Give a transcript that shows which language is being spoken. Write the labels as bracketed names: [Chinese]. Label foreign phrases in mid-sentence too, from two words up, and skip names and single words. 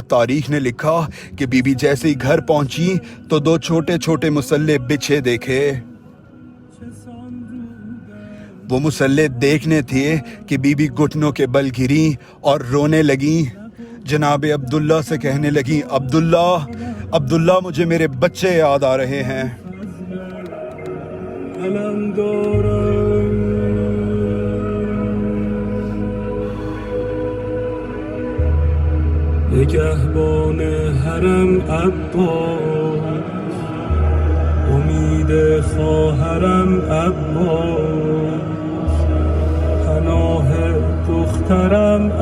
[Urdu] تاریخ نے لکھا کہ بی بی جیسے ہی گھر پہنچی تو 2 چھوٹے چھوٹے مسلے بچھے دیکھے، وہ مسلے دیکھنے تھے کہ بی بی گھٹنوں کے بل گریں اور رونے لگیں، جناب عبداللہ سے کہنے لگیں عبداللہ مجھے میرے بچے یاد آ رہے ہیں۔ [Persian] نگهبان حرم عباس، امید خواهرم عباس، پناه دخترم